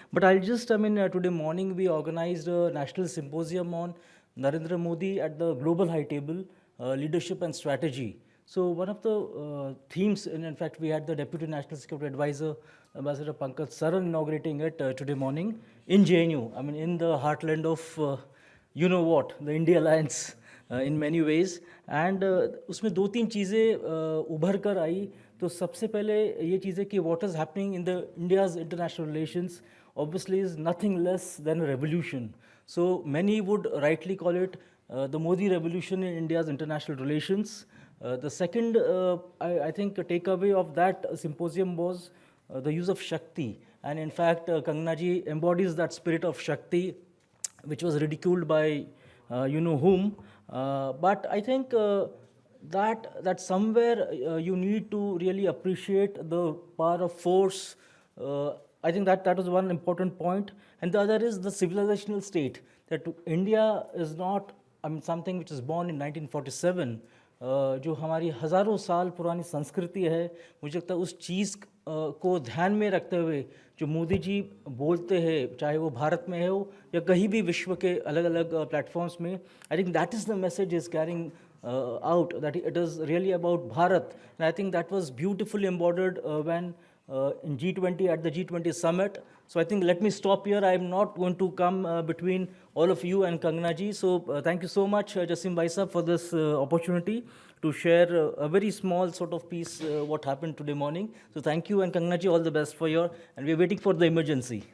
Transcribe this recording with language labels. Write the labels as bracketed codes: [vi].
[en] But I'll just, today morning we organized a national symposium on Narendra Modi at the Global High Table, Leadership and Strategy. So one of the themes, and in fact we had the Deputy National Security Advisor, Ambassador Pankaj Saran, inaugurating it today morning in JNU. In the heartland of, the India Alliance. In many ways and [hi] उसमें दो तीन चीज़ें उभर कर आई। तो सबसे पहले ये चीज़ें कि [en] What is happening in the India's international relations obviously is nothing less than a revolution. So many would rightly call it the Modi revolution in India's international relations. The second I think takeaway of that symposium was the use of Shakti, and in fact Kangana ji embodies that spirit of Shakti which was ridiculed by you know whom. But I think that somewhere you need to really appreciate the power of force. I think that was one important point. And the other is the civilizational state, that India is not something which is born in 1947. [hi] जो हमारी हज़ारों साल पुरानी संस्कृति है, मुझे लगता है उस चीज़ को ध्यान में रखते हुए जो मोदी जी बोलते हैं, चाहे वो भारत में हो या कहीं भी विश्व के अलग अलग प्लेटफॉर्म्स में, [en] I think that is the message is carrying out, that it is really about Bharat. And I think that was beautifully embodied when in G20 at the G20 summit. So I think let me stop here. I'm not going to come between all of you and Kangana ji. So thank you so much, Jasim Bhai Sahab, for this opportunity to share a very small sort of piece what happened today morning. So thank you, and Kangana ji, all the best for your, and we're waiting for the emergency.